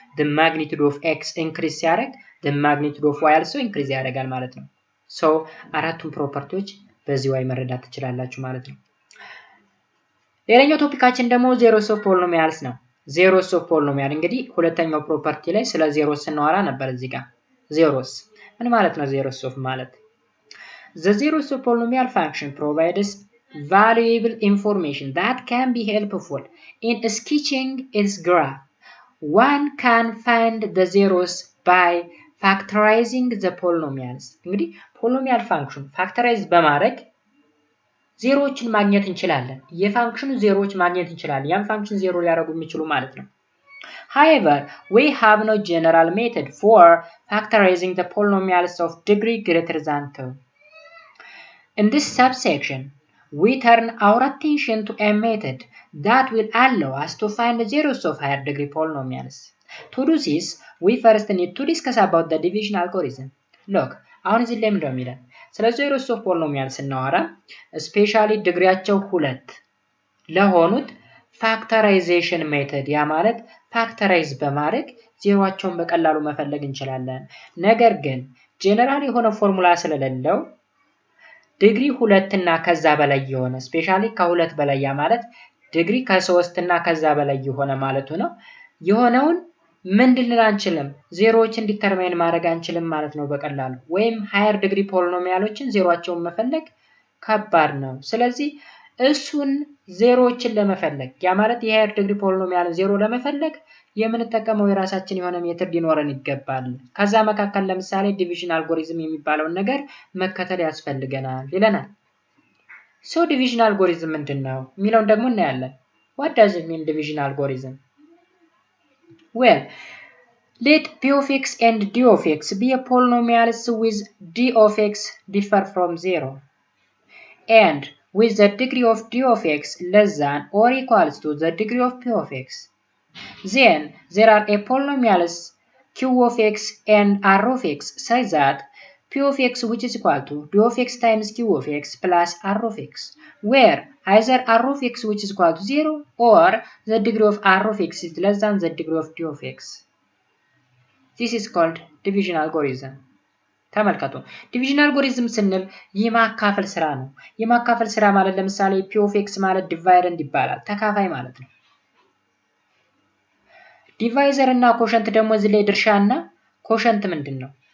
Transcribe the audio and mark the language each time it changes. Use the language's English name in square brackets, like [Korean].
[English] the magnitude of x increase [Amharic] ሲያደርግ [English] the magnitude of y also increase [Amharic] ያደርጋል ማለት ነው። ሶ አራቱም ፕሮፐርቲዎች በዚህ way መረዳት ትችላላችሁ ማለት ነው። ሌላኛው ቶፒካችን ደግሞ [English] zeros of polynomials [Amharic] ነው። [English] zeros of polynomial [Amharic] እንግዲህ ሁለተኛው ፕሮፐርቲ ላይ ስለ zeros ስናወራ ነበር እዚህ ጋር። zeros ምን ማለት ነው? [English] zeros of [Amharic] ማለት [English] the zeros of polynomial function provides valuable information that can be helpful in sketching its graph. One can find the zeros by factorizing the polynomials. [Amharic] እንግዲህ polynomial function factorize በማድረግ ዜሮዎችን ማግኘት እንችላለን። የፋንክሽኑ ዜሮዎች ማግኘት እንችላለን። ያን ፋንክሽን ዜሮ ሊያደርጉ የሚችሉ ማለት ነው። [English] However, we have no general method for factorizing the polynomials of degree greater than 2. In this subsection, we turn our attention to a method that will allow us to find the zeros of higher degree polynomials. To do this, we first need to discuss about the division algorithm. Look, [Amharic] አሁን እዚህ ላይ ምንድነው የሚለን? ስለ [English] zeros of polynomials [Amharic] ስናወራ ስፔሻሊ ዲግሪያቸው 2 ለሆኑት ፋክተራይዜሽን ሜተድ ያ ማለት ፋክተራይዝ በማድረግ ዜሮአቸውን በቀላሉ መፈለግ እንችላለን። ነገር ግን ጀነራል የሆነ ፎርሙላ ስለሌለው ዲግሪ 2 እና ከዛ በላይ የሆነ ስፔሻሊ ከ2 በላይ ያ ማለት ዲግሪ ከ3 እና ከዛ በላይ የሆነ ማለት ነው የሆነውን ምን ልንል አንችልም፣ ዜሮዎችን ዲተርማይን ማድረግ አንችልም ማለት ነው በቀላሉ። ወይም ሃየር ዲግሪ ፖሊኖሚያሎችን ዜሮአቸውን መፈለግ ከባድ ነው። ስለዚህ እሱን ዜሮዎችን ለመፈለግ ያ ማለት የሃየር ዲግሪ ፖሊኖሚያልን ዜሮ ለመፈለግ የምንጠቀመው የራሳችን የሆነ ሜተድ ሊኖረን ይገባል። ከዛ መካከል ለምሳሌ ዲቪዥን አልጎሪዝም የሚባለውን ነገር መከተል ያስፈልገናል ይለናል። ሶ ዲቪዥን አልጎሪዝም ምንድነው የሚለውን ደግሞ እናያለን። [English] what does it mean division algorithm? Well, let p of x and d of x be a polynomials with d of x differ from 0 and with the degree of d of x less than or equals to the degree of p of x. Then there are a polynomials q of x and r of x such that p of x which is equal to d of x times q of x plus r of x, where either r of x which is equal to 0 or the degree of r of x is less than the degree of d of x. This is called division algorithm. [Amharic] ተመልከቱ ዲቪዥን አልጎሪዝም ስንል የማካፈል ስራ ነው። የማካፈል ስራ ማለት ለምሳሌ [English] p of x [Amharic] ማለት ዲቫይደንድ ይባላል፣ ተካፋይ ማለት ነው። ዲቫይዘር እና ኮሸንት ደግሞ እዚህ ላይ ድርሻና ኮሸንት ምንድነው?